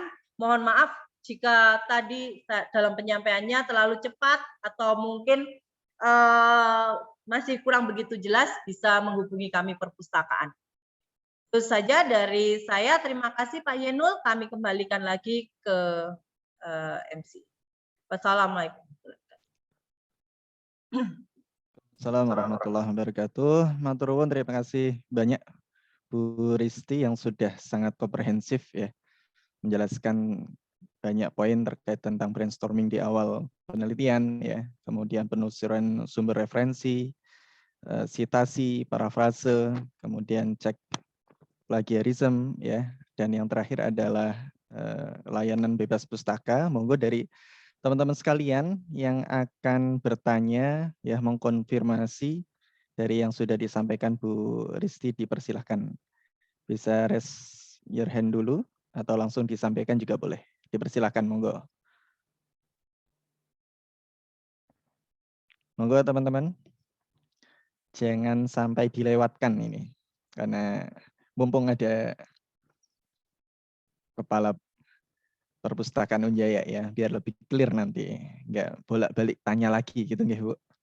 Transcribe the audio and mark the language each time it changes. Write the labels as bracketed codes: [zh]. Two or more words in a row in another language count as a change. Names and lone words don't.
[id] Mohon maaf jika tadi dalam penyampaiannya terlalu cepat atau mungkin masih kurang begitu jelas, bisa menghubungi kami perpustakaan. Itu saja dari saya, terima kasih Pak Yenul, kami kembalikan lagi ke MC. [ar] Wassalamualaikum. السلام عليكم ورحمة الله وبركاته. [jv] Matur nuwun, [id] terima kasih banyak Bu Risti yang sudah sangat komprehensif ya, menjelaskan banyak poin terkait tentang brainstorming di awal penelitian ya, kemudian penelusuran sumber referensi, sitasi, parafrase, kemudian cek plagiarisme ya, dan yang terakhir adalah layanan bebas pustaka. Monggo dari teman-teman sekalian yang akan bertanya, ya mengkonfirmasi dari yang sudah disampaikan Bu Risti, dipersilahkan. Bisa [en] raise your hand [id] dulu, atau langsung disampaikan juga boleh. Dipersilahkan, monggo. Monggo teman-teman. Jangan sampai dilewatkan ini. Karena mumpung ada kepala perpustakaan Unjaya ya, biar lebih clear nanti, nggak bolak-balik tanya lagi gitu nggih Bu.